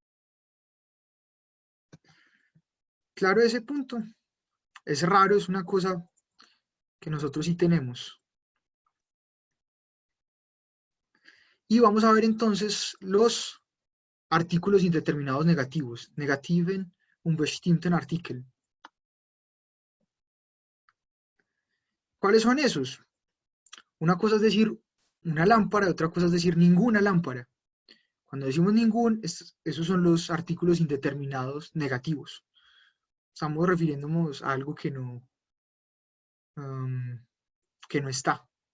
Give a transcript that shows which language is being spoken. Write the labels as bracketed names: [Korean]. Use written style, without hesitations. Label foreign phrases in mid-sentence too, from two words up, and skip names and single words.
[Spanish] Claro, ese punto es raro, es una cosa que nosotros sí tenemos. Y vamos a ver entonces los artículos indeterminados negativos. [German] Negativen unbestimmten Artikel. [Spanish] ¿Cuáles son esos? Una cosa es decir una lámpara, otra cosa es decir ninguna lámpara. Cuando decimos ningún, esos son los artículos indeterminados negativos. Estamos refiriéndonos a algo que no está.